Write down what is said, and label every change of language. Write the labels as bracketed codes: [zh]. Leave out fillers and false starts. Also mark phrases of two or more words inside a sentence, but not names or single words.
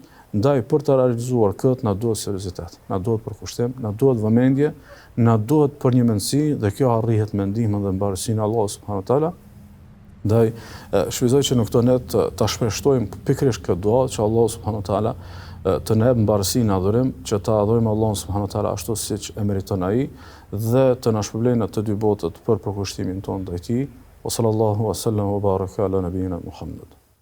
[sq] Ndaj për të realizuar këtë na duhet seriozitet, na duhet përkushtim, na duhet vëmendje, na duhet përnjëmendësi dhe kjo arrihet me ndihmën dhe mbarësinë e Allahut [ar] سبحانه وتعالى. [sq] Ndaj shpresoj që në këtë net ta shpeshtojmë pikërisht këtë dua që Allahu [ar] سبحانه وتعالى [sq] të na jap mbarësinë në adhurim, që ta adhurojmë Allahun [ar] سبحانه وتعالى [sq] ashtu siç e meriton ai dhe të na shpërblejë në të dy botët për përkushtimin tonë ndaj tij. [ar] وصلى الله وسلم وبارك على نبينا محمد.